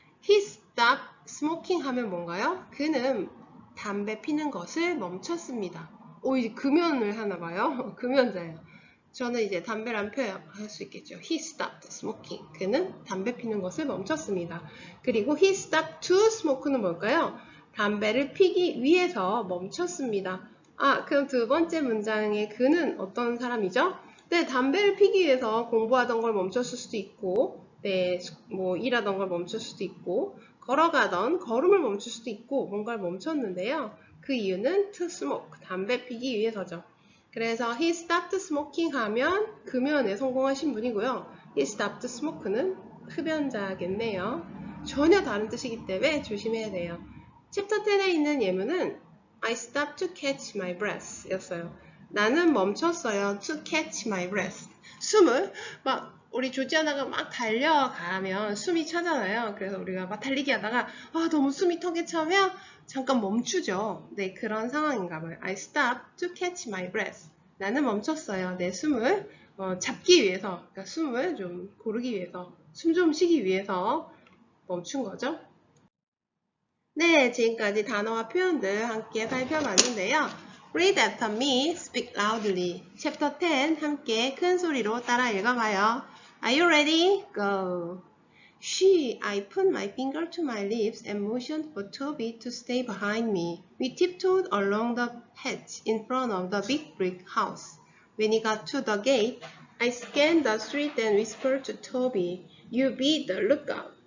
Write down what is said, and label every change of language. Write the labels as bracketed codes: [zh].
[en] He stopped smoking [ko] 하면 뭔가요? 그는 담배 피는 것을 멈췄습니다. 이제 금연을 하나 봐요. 금연자예요. 저는 이제 담배를 안 펴야 할 수 있겠죠. [en] He stopped smoking. [ko] 그는 담배 피는 것을 멈췄습니다. 그리고 [en] he stopped to smoke는 [ko] 뭘까요? 담배를 피기 위해서 멈췄습니다. 그럼 두 번째 문장의 그는 어떤 사람이죠? 네, 담배를 피기 위해서 공부하던 걸 멈췄을 수도 있고, 네, 뭐 일하던 걸 멈출 수도 있고, 걸어가던 걸음을 멈출 수도 있고, 뭔가를 멈췄는데요. 그 이유는 [en] to smoke, [ko] 담배 피기 위해서죠. 그래서 [en] he stopped smoking [ko] 하면 금연에 성공하신 분이고요. [en] he stopped smoke는 [ko] 흡연자겠네요. 전혀 다른 뜻이기 때문에 조심해야 돼요. 챕터 10에 있는 예문은 [en] I stopped to catch my breath [ko] 였어요. 나는 멈췄어요. [en] to catch my breath. [ko] 숨을 막 우리 조지아나가 막 달려가면 숨이 차잖아요. 그래서 우리가 막 달리기 하다가 너무 숨이 턱에 차면 잠깐 멈추죠. 네, 그런 상황인가 봐요. [en] I stopped to catch my breath. [ko] 나는 멈췄어요. 내 숨을 잡기 위해서, 그러니까 숨을 좀 고르기 위해서, 숨 좀 쉬기 위해서 멈춘 거죠. 네, 지금까지 단어와 표현들 함께 살펴봤는데요. [en] Read after me, speak loudly. [ko] Chapter 10 함께 큰 소리로 따라 읽어봐요. [en] Are you ready? Go. I put my finger to my lips and motioned for Toby to stay behind me. We tiptoed along the hedge in front of the big brick house. When we got to the gate, I scanned the street and whispered to Toby, "You be the lookout.